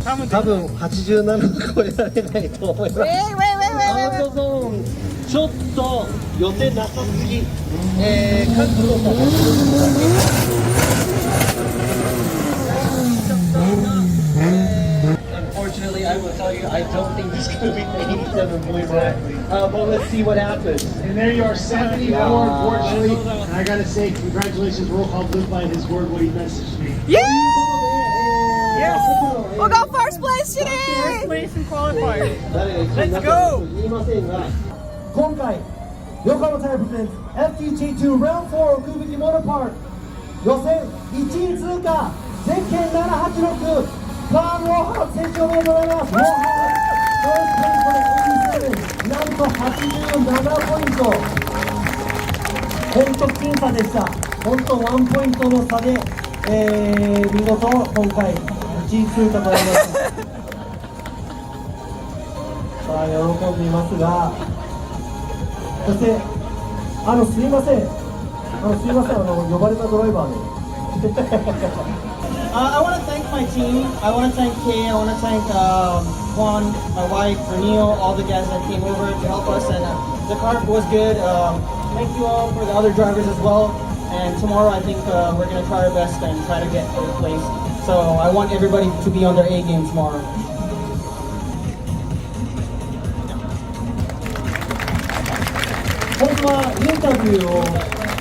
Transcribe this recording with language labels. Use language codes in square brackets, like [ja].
[ja] 多分87は超えられないと思います。アウトゾーンちょっと予定なさすぎ、角度も [en] Unfortunately, I will tell you, I don't think it's going to be the 87 point rack, but let's see what happens. And there you are, 74, unfortunately. And I got to say, congratulations, roll call Blue by his word when he messaged me. Yeah! Yes! We got first place today! First place in qualifier. Let's go! [ja] 今回、横浜タイプレゼンツ FTT2 ラウンド4奥吹モノパーク予選1位通過ゼッケン786パーム・ローハーツ選手おめでとうございます。ローハーツ87なんと87ポイント本当僅差でした。本当1ポイントの差で、見事今回1位通過となりました。さあ喜んでいますがそしてすいません呼ばれたドライバーで [en] I want to thank my team. I want to thank Kay. I want to thank Juan, my wife, Renio, all the guys that came over to help us. And the car was good. Thank you all for the other drivers as well. And tomorrow I think we're going to try our best and try to get third place. So I want everybody to be on their A game tomorrow. [ja] 本当はインタビューを